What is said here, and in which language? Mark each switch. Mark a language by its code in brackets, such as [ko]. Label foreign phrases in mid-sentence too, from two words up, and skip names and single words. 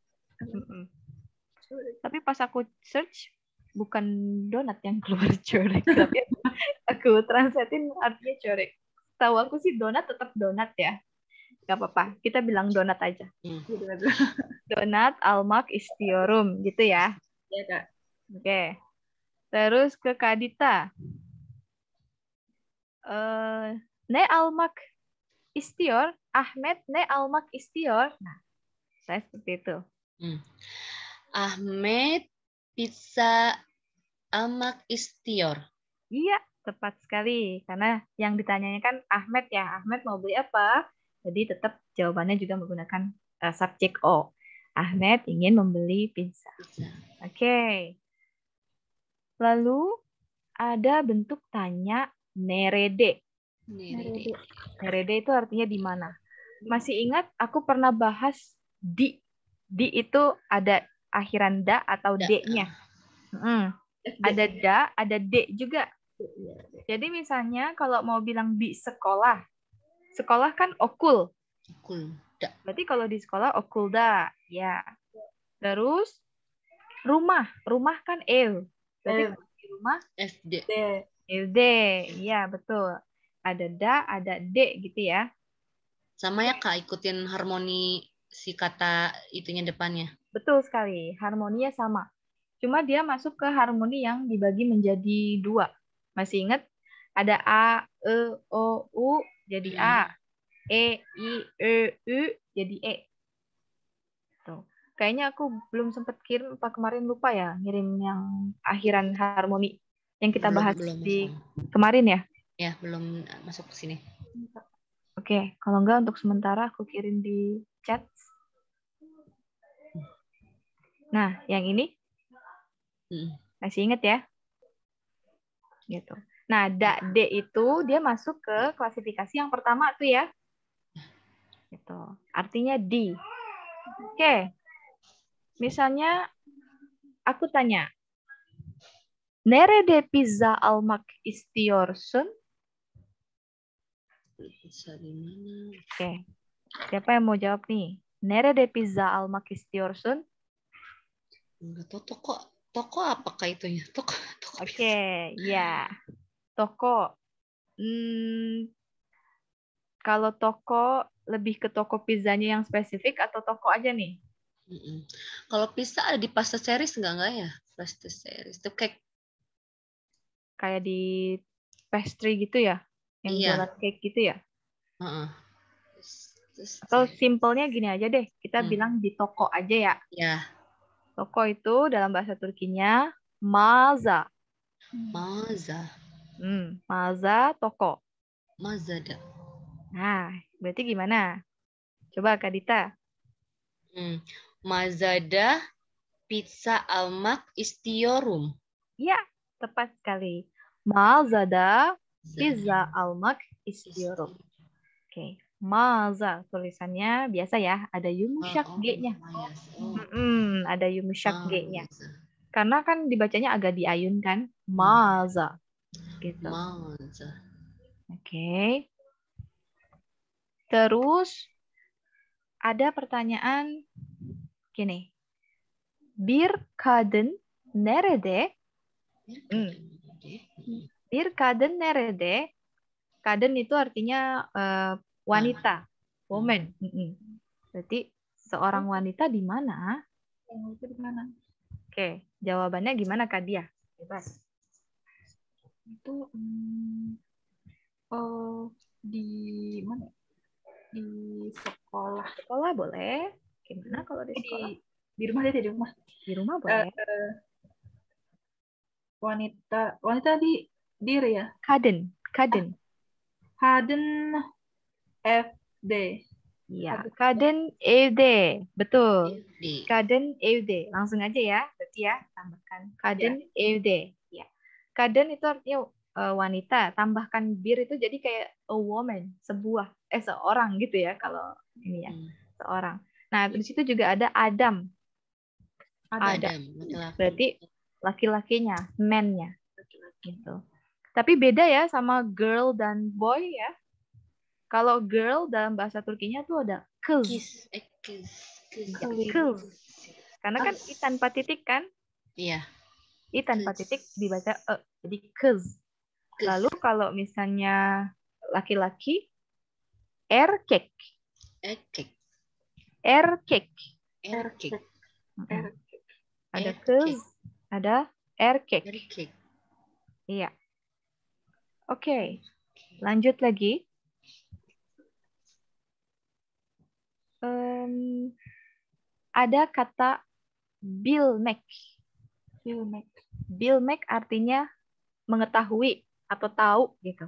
[id] Tapi pas aku search bukan donat yang keluar corek, tapi aku translatein artinya corek. Tahu aku sih donat tetap donat ya. Gak apa-apa, kita bilang donat aja. [tr] Donat almak istiyorum [id] gitu ya. Iya Kak. Oke. Terus ke Kadita. [tr] Ne almak istiyor, Ahmed ne almak istiyor. [id] Nah, saya seperti itu. [tr] Ahmed pizza almak istiyor. [id] Iya, tepat sekali. Karena yang ditanyanya kan Ahmed ya. Ahmed mau beli apa? Jadi tetap jawabannya juga menggunakan subjek O. Ahmed ingin membeli pizza. Oke. Lalu ada bentuk tanya nerede. Nerede. Nerede itu artinya di mana. Masih ingat aku pernah bahas di. Di itu ada akhiran da atau d-nya. Ada da, ada d juga. Jadi misalnya kalau mau bilang di sekolah. Sekolah kan okul. Okul. Da. Berarti kalau di sekolah okulda, ya. Terus rumah, rumah kan ew. Berarti kalau di rumah FD. FD, ya betul. Ada da, ada d gitu ya. Sama ya Kak, ikutin harmoni si kata itunya depannya. Betul sekali, harmoninya sama. Cuma dia masuk ke harmoni yang dibagi menjadi 2. Masih ingat? Ada A, E, O, U jadi A. E, I, E, U jadi E. Tuh. Kayaknya aku belum sempat kirim, apa kemarin lupa ya, ngirim yang akhiran harmoni yang kita bahas di kemarin ya? Ya, belum masuk ke sini. Oke, kalau enggak untuk sementara aku kirim di chat. Nah, yang ini masih ingat ya? Gitu. Nah, D itu dia masuk ke klasifikasi yang pertama tuh ya. Gitu. Artinya di. Oke. Misalnya aku tanya, [tr] nerede pizza almak istiyorsun? [id] Pizza di mana? Oke. Siapa yang mau jawab nih? [tr] Nerede pizza almak istiyorsun? [id] Enggak tahu toko apakah itunya? Toko Oke, ya. Toko. Kalau toko lebih ke toko pizzanya yang spesifik atau toko aja nih? Kalau pizza ada di pasta series enggak ya? Pasta series. Itu kayak di pastry gitu ya? Yang jualan cake gitu ya? Atau simpelnya gini aja deh, kita bilang di toko aja ya. Ya. Toko itu dalam bahasa Turkinya mağaza. Mağaza. Mağaza toko. Mağazada. Nah, berarti gimana? Coba Kak Dita. [tr] Mağazada pizza almak istiyorum. [id] Ya, tepat sekali. [tr] Mağazada pizza almak istiyorum. [id] Oke. Mağaza tulisannya biasa ya, ada yumuşak G-nya. Ada yumuşak G-nya. Karena kan dibacanya agak diayun kan, mağaza. Gitu. Mağaza. Oke. Terus ada pertanyaan gini. [tr] Bir kadın nerede? Bir kadın nerede? [id] Kadın itu artinya wanita, woman. Berarti seorang wanita di mana? Oke, jawabannya gimana Kak Dia? Bebas. Itu di mana? Di sekolah. Sekolah boleh. Gimana kalau di sekolah? Di rumah aja, di rumah. Di rumah boleh. Wanita di dir ya? Kadın. [tr] Kadın FD. Ya, kadın evde. Betul. Kadın evde. [id] Langsung aja ya. Berarti ya, tambahkan. [tr] Kadın evde. [id] Ya. Kadın itu artinya wanita. Tambahkan bir itu jadi kayak [en] a woman. [id] Seorang gitu ya kalau ini ya. Seorang. Nah, di situ juga ada Adam. Adam. Berarti laki-lakinya, man-nya. Gitu. Tapi beda ya sama girl dan boy ya. Kalau girl dalam bahasa Turkinya tuh ada kız. Kız. Karena kan i tanpa titik kan? Iya. I tanpa titik dibaca e. Jadi kız. Lalu kalau misalnya laki-laki, erkek. Erkek. Ada kız, ada erkek. Iya. Oke. Lanjut lagi. Ada kata bilmek. Bilmek artinya mengetahui atau tahu gitu.